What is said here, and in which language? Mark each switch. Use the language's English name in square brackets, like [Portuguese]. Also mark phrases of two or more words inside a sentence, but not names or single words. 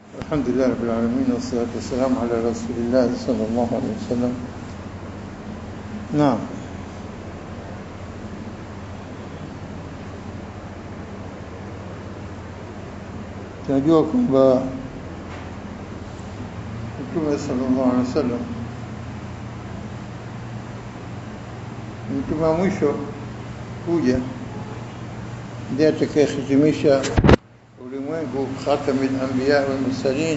[Arabic] الحمد لله رب العالمين والصلاة والسلام على رسول الله صلى الله عليه وسلم. نعم. [Swahili] tunajua kwamba Mtume [Arabic] صلى الله عليه وسلم [Swahili] mtume wa mwisho kuja ndiye atakayehitimisha ulimwengu, [Arabic] خاتم الأنبياء والمرسلين.